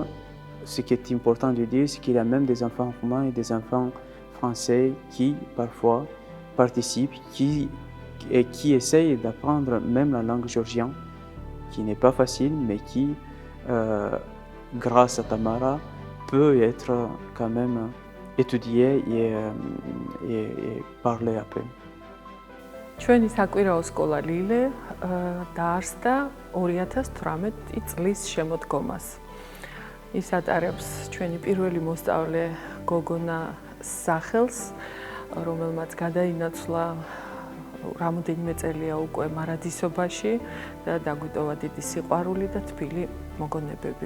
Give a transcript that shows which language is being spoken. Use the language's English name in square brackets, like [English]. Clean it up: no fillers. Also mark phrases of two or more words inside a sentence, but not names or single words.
[French] Ce qui est important de dire, c'est qu'il y a même des enfants roumains et des enfants français qui parfois participent et qui essayent d'apprendre même la langue géorgienne, qui n'est pas facile, mais qui, grâce à Tamara, peut être quand même étudiée et parlée après. [Georgian] ჩვენი საკვირაო სკოლა ლილე დაარსდა 2018 წლის შემოდგომას. ის ატარებს ჩვენი პირველი მოსწავლე გოგონა სახელს, რომელმაც გადაინაცვლა რამოდენიმე წელია უკვე მარადისობაში და დაგვიტოვა დიდი სიყვარული და თბილი მოგონებები.